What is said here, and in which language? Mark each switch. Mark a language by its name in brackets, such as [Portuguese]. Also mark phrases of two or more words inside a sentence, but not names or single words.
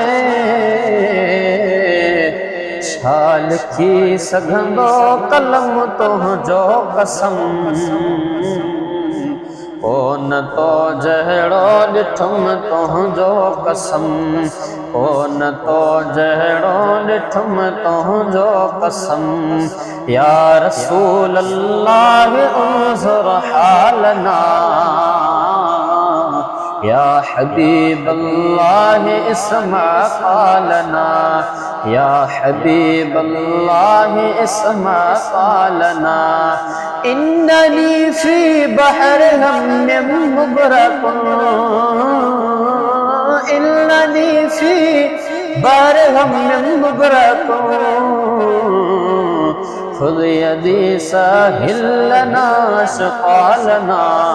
[Sindhi] छा लिखी सघंदो कलम तुझो कसम, कोन तो जहिड़ो ॾिठुम तुंहिंजो कसम, कोन तो जहिड़ो ॾिठुम तुंहिंजो कसम। [Arabic] يا رسول الله انظر حالنا، يا حبيب الله اسمع قالنا، يا حبيب الله اسمع قالنا. إنني في بحر هم مغرق، إنني في بحر هم مغرق، خذ يدي سهل لنا أشكالنا.